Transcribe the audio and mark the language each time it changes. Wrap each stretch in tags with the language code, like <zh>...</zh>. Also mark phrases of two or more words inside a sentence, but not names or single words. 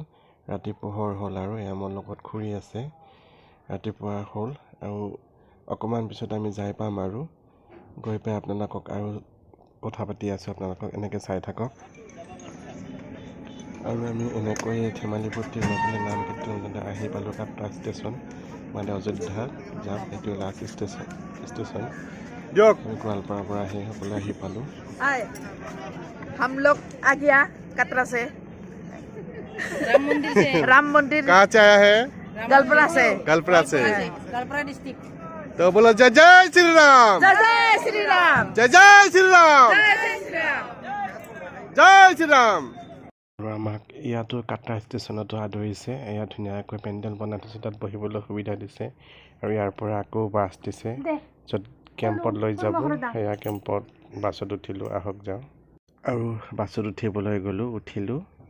<as>ৰাতি পোহৰ হ'ল আৰু এয়া মোৰ লগত খুৰী আছে। ৰাতিপুৱা হ'ল আৰু অকণমান পিছত আমি যাই পাম আৰু গৈ পাই আপোনালোকক আৰু কথা পাতি আছোঁ। আপোনালোকক এনেকৈ চাই থাকক। আৰু আমি এনেকৈ ধেমালি ফূৰ্তিৰ মাজতে নাম কীৰ্তন আহি পালোঁ কাটৰা ষ্টেচন, মানে অযোধ্যা যাম। এইটো</as> <en>last station</en> <as>দিয়ক। আমি গোৱালপাৰাৰ পৰা সকলোৱে আহি পালোঁ।</as> <hi>हम लोग आ गया कटरा से, राम मंदिर कहाँ से आया है? गलपरा से। गलपरा डिस्ट्रिक्ट। तो बोलो जय जय श्री राम, जय जय श्री राम, जय जय श्री राम, जय जय श्री राम,</hi> <as>জয় শ্ৰীৰাম। আৰু আমাক ইয়াতো কাটৰা ষ্টেচনতো আদৰিছে। এয়া ধুনীয়াকৈ পেণ্ডেল বনাই থৈছে, তাত বহিবলৈ সুবিধা দিছে। আৰু ইয়াৰ পৰা আকৌ বাছ দিছে য'ত কেম্পত লৈ যাব। সেয়া কেম্পত বাছত উঠিলোঁ। আহক যাওঁ। আৰু বাছত উঠিবলৈ গ'লোঁ, উঠিলোঁ।</as>